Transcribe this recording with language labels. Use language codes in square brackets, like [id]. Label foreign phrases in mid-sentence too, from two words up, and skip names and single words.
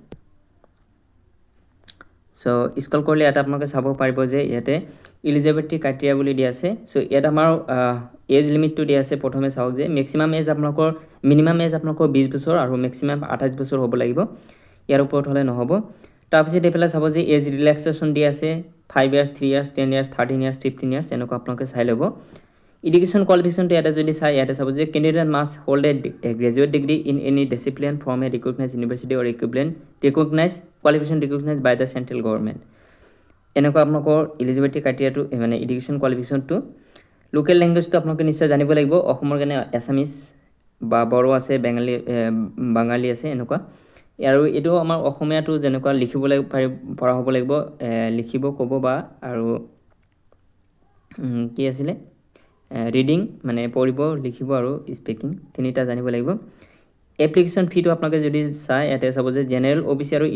[as] সো স্ক্ৰল কৰিলে এটা আপোনালোকে চাব পাৰিব যে ইয়াতে [en] eligibility criteria [as] বুলি দিয়া আছে সো ইয়াত আমাৰ এজ লিমিটটো দিয়া আছে প্ৰথমে চাওক যে [en] maximum age [as] আপোনালোকৰ [en] minimum age [as] আপোনালোকৰ 20 বছৰ আৰু ম্যাক্সিমাম 28 বছৰ হ'ব লাগিব ইয়াৰ ওপৰত হলে নহব তাৰপিছত এফালে চাব যে [en] age relaxation [as] দিয়া আছে [en] 5 years 3 years 10 years 13 years 15 years [as] এনেকুৱা আপোনালোকে চাই ল'ব [en] Education qualification [as] টো ইয়াত যদি চাই ইয়াত [en] suppose candidate must hold a graduate degree in any discipline from a recognized university or equivalent recognized qualification recognized by the central government [as] এনেকৈ আপোনালোকৰ [en] eligibility criteria [as] টো মানে [en] education qualification [as] টো [en] local language [as] টো আপোনালোকে নিশ্চয় জানিব লাগিব অসমৰ গানে assamese বা boro আছে বঙালী আছে এনেকৈ আৰু এটো আমাৰ অসমীয়াটো যেনেকুৱা লিখিবলৈ পৰা হ'ব লাগিব লিখিব ক'ব বা আৰু কি আছিল ৰিডিং মানে পঢ়িব লিখিব আৰু স্পিকিং তিনিটা জানিব লাগিব [en] application fee [as] তো আপোনালোকে যদি চাই ইয়াতে চাব যে [en] general OBC [as] আৰু